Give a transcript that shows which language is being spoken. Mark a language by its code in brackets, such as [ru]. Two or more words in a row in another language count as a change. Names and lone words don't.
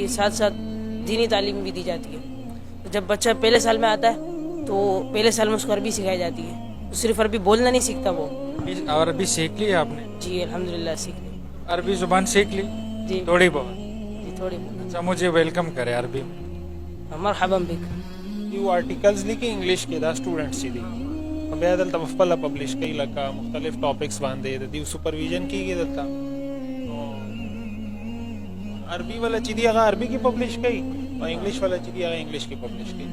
[ur] ساتھ ساتھ دینی تعلیم بھی دی جاتی ہے. جب بچہ پہلے سال میں آتا ہے تو پہلے سال میں اس کو عربی سکھائی جاتی ہے. صرف عربی بولنا نہیں سیکھتا وہ. اور عربی سیکھ لی آپ نے؟ جی الحمدللہ سیکھ لی. عربی زبان سیکھ لی؟ جی تھوڑی بہت. جی تھوڑی بہت. اچھا مجھے ویلکم کرے عربی میں. [ar] مرحبا بک. [ps] یو آرټیکلز لیکي انګلیش کې دا سټوډنټس چې دي بیا دلته په خپله پبلش کوي لکه مختلف ټاپکس باندې د دې سپرویژن کېږي دلته. عربي والا چې دي هغه عربي کې پبلش کوي او انګلیش والا چې دي هغه انګلیش کې پبلش کوي.